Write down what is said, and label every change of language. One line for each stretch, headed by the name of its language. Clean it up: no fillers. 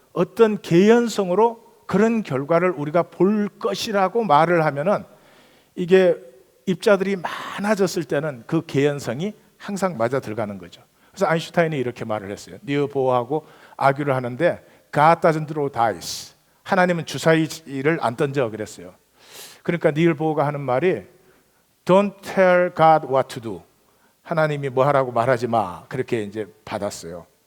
Korean: 어떤 개연성으로 그런 결과를 우리가 볼 것이라고 말을 하면은 이게 입자들이 많아졌을 때는 그 개연성이 항상 맞아 들어가는 거죠. 그래서 아인슈타인이 이렇게 말을 했어요. 니어 보어하고 아규를 하는데
English: God doesn't throw dice.
Korean: 하나님은 주사위를 안 던져 그랬어요. 그러니까 니을 보어가 하는 말이
English: Don't tell God what to do.
Korean: 하나님이 뭐 하라고 말하지 마. 그렇게 이제 받았어요.